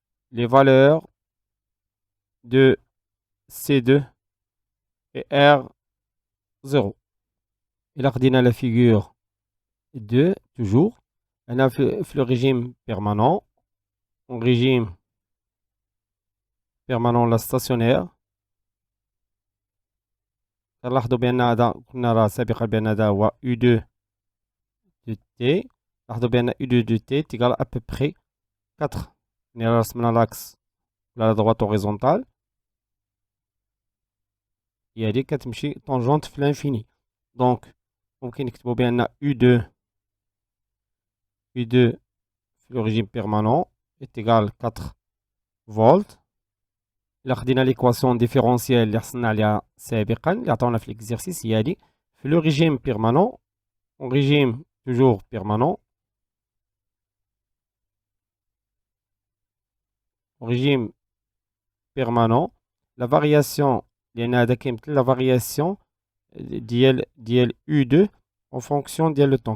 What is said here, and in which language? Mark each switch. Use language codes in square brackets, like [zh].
[fr] Les valeurs de C2 et R0. Il a redonné la figure 2, toujours. On a fait le régime permanent. En régime permanent, la stationnaire. [ar] نلاحظوا بأن هذا كنا راه سابقا بأن هذا هو U2 de T. نلاحظوا بأن U2 de T [fr] est égal à peu près 4. [ar] يعني رسمنا [fr] l'axe la droite horizontale. [ar] هي هذه كتمشي tangente في l'infini. [fr] Donc [ar] ممكن نكتبوا بأن [fr] U2 [ar] في [fr] le régime permanent est égal à 4 volts. [ar] إلا خدينا [fr] l'équation différentielle [ar] اللي حصلنا عليها سابقا اللي عطاونا في l'exercice هي هذه. في [fr] le régime permanent, en régime toujours permanent, au régime permanent, la variation la variation [ar] ديال [fr] U2 en fonction ديال le temps.